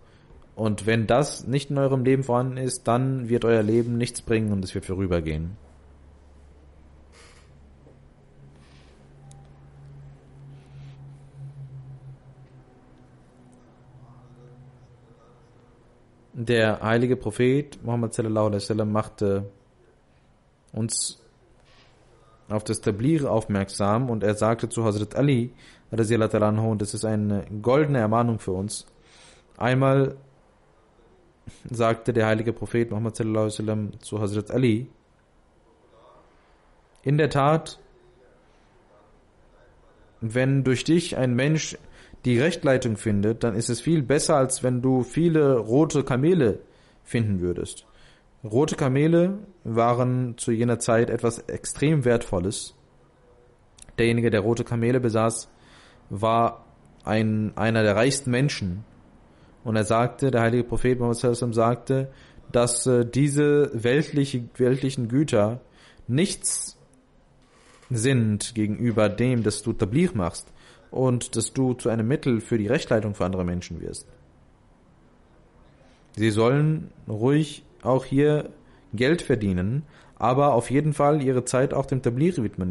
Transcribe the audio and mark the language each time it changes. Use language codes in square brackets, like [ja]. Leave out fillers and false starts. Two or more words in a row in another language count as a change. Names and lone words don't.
[de] Und wenn das nicht in eurem Leben vorhanden ist, dann wird euer Leben nichts bringen und es wird vorübergehen. Der heilige Prophet Muhammad [ar] صلى الله عليه وسلم [de] machte uns auf das Tabligh aufmerksam und er sagte zu Hazrat Ali [ar] رضي الله تعالى عنه, [de] und das ist eine goldene Ermahnung für uns. Einmal sagte der heilige Prophet Muhammad [ar] صلى الله عليه وسلم [de] zu Hazrat Ali, in der Tat, wenn durch dich ein Mensch die Rechtleitung findet, dann ist es viel besser, als wenn du viele rote Kamele finden würdest. Rote Kamele waren zu jener Zeit etwas extrem Wertvolles. Derjenige, der rote Kamele besaß, war einer der reichsten Menschen. Und er sagte, der heilige Prophet Muhammad [ar] صلى الله عليه وسلم [de] sagte, dass diese weltlichen Güter nichts sind gegenüber dem, dass du Tabligh machst und dass du zu einem Mittel für die Rechtleitung für andere Menschen wirst. Sie sollen ruhig auch hier Geld verdienen, aber auf jeden Fall ihre Zeit auch dem Tabligh widmen.